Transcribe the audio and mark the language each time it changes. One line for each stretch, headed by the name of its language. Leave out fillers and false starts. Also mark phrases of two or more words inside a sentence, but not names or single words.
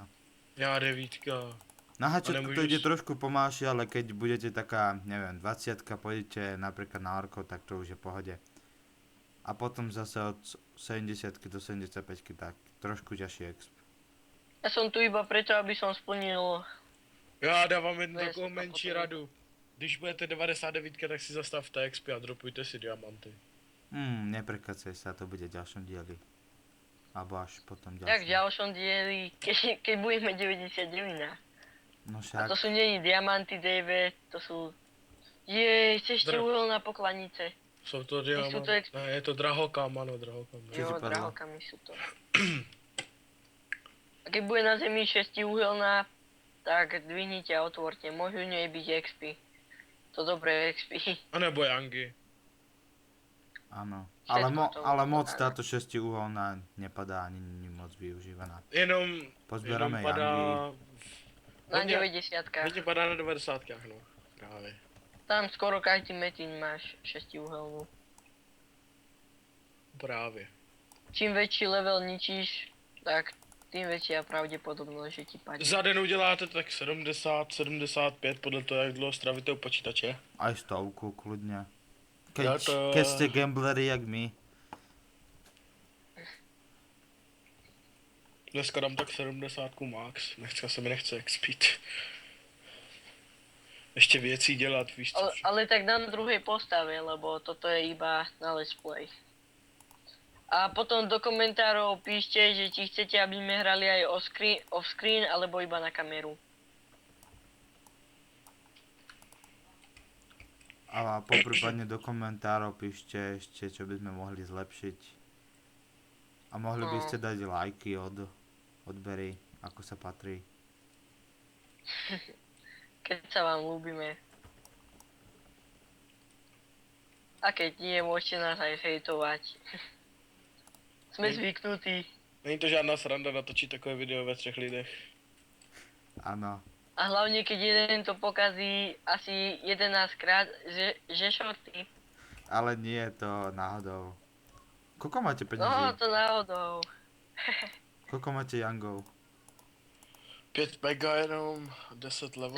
Czech: Já 9.
Slovak: Na hačiatku to nemôžeš- ide trošku pomalšie, ale keď budete taká, neviem, 20, pôjdete napríklad na orko, tak to už je v pohode. A potom zase od 70 do 75 tak trošku ťažší exp. Ja som tu iba preto, aby som splnil...
Czech: Já dávám jednu To je takovou super menší potřeba. radu. Když budete 99, tak si zastavte XP a dropujte si diamanty.
Slovak: Neprekacaj sa, to bude v ďalšom dieli. Alebo až potom Jak v ďalšom. ďalšom dieli, keď budeme 99. No A však, to sú nie diamanty, Dave, to sú... Jej, ešte Dra- uholná poklanice.
Czech: Jsou to Nejsou to diamanty. Ne, je to drahokam, ano, drahokam.
Slovak: Čo ti Jo, padlo? drahokamy sú to. A keď bude na zemi 6 uhelná, tak dvihnite a otvorte. Môžu nej byť XP. To dobré XP.
Czech: A nebo Yangi.
Slovak: áno. Všetko to Ale moc áno. táto 6-uholná nepadá ani není moc využívaná.
Czech: Jenom
Slovak: Pozbierame padá... Yangi. Na
Czech: Hodně- 90. Hodně padá na 90, no. Právě.
Slovak: Tam skoro každý metín máš 6 uhelnú.
Czech: Právě.
Slovak: Čím väčší level ničíš, tak tým väčšia pravdepodobnosť, že ti padne.
Czech: Za den uděláte tak 70, 75, podle toho, jak dlouho stravíte u počítače.
Slovak: Aj 100 kľudne. Ja to- Keď ste gambleri jak my.
Czech: Dneska dám tak 70 max, dneska se mi nechce expít. Ještě věcí dělat, víš co?
Slovak: Ale tak na druhej postave, lebo toto je iba na
English: let's play.
Slovak: A potom do komentárov píšte, že či chcete, aby sme hrali aj off screen, alebo iba na kameru. A poprípadne do komentárov píšte ešte, čo by sme mohli zlepšiť. A mohli by No. ste dať lajky odbery, ako sa patrí. Keď sa vám ľúbime. A keď nie, môžete nás aj hejtovať. Sme zvyknutí.
Czech: Není to žádná sranda natočit takové video ve 3 lidech.
Slovak: Áno. A hlavne, keď jeden to pokazí asi 11 krát, že šorty. Ale nie je to náhodou. Koľko máte No, peniazí? to náhodou. Koľko máte Yangov?
Czech: 5 mega jenom, 10 level.